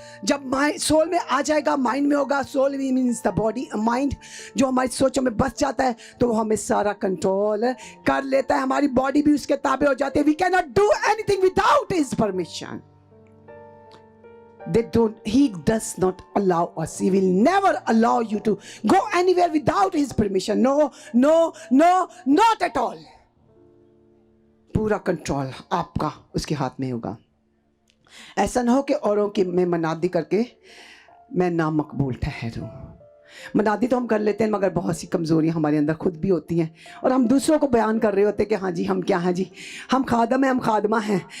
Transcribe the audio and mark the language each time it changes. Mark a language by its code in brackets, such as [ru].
[hi] जब सोल में आ जाएगा, माइंड में होगा। [en] soul means the body, [hi] mind जो हमारी सोचों में बस जाता है तो वो हमें सारा कंट्रोल कर लेता है। हमारी बॉडी भी उसके ताबे हो जाती है। [en] We can not do anything without his permission. He does not allow us. He will never allow you to go anywhere without his permission. No, not at all. [hi] पूरा कंट्रोल आपका उसके हाथ में होगा। ऐसा ना हो कि औरों की मैं मनादी करके मैं नामकबूल ठहरूं। मनादी तो हम कर लेते हैं, मगर बहुत सी कमज़ोरियां हमारे अंदर खुद भी होती हैं और हम दूसरों को बयान कर रहे होते हैं कि हाँ जी, हम क्या हैं जी, हम खादम हैं, हम खादमा हैं।